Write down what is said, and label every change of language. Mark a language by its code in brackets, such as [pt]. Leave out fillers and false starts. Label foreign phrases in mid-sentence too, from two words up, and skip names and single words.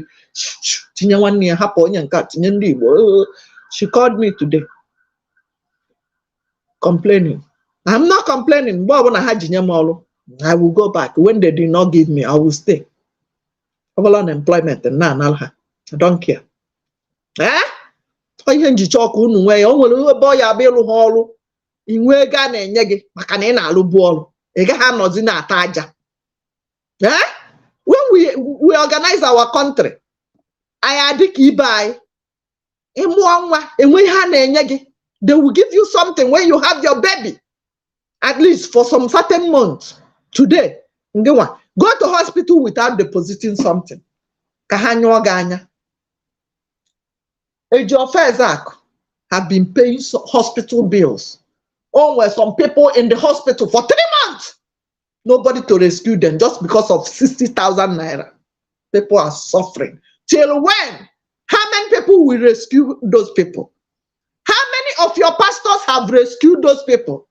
[en] She called me today, complaining. I'm not complaining. I will go back. When they did not give me, I will stay. Unemployment and I don't care. Eh? [ig] Inwe ga na-enye gị maka na ị na-alụbu ọrụ ị gaghị anọzi na-ata aja. [en] When we organize our country, [ig] anyị adịka ibe anyị ịmụọ nwa enwe ihe a na-enye gị. [en] They will give you something when you have your baby, at least for some certain months. Today, go to hospital without depositing something. [ig] Ka ha nyụọ gị anya. [en] Ejiofor have been paying hospital bills. Oh, well, some people in the hospital for 3 months. Nobody to rescue them just because of 60,000 naira. People are suffering. Till when? How many people will rescue those people? How many of your pastors have rescued those people?